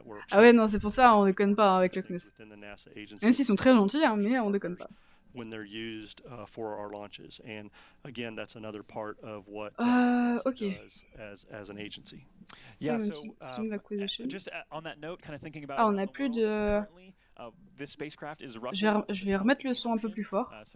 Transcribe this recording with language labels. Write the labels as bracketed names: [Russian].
[French] Ah ouais, non, c'est pour ça, on déconne pas, hein, avec le CNES. Même s'ils sont très gentils, hein, mais on déconne pas. [English] When they're used for our launches, and again, that's another part of what okay. does as an agency. Yeah, so just on that note, kind of thinking about. [French] Ah, on a plus de. Je vais remettre le son un peu plus fort.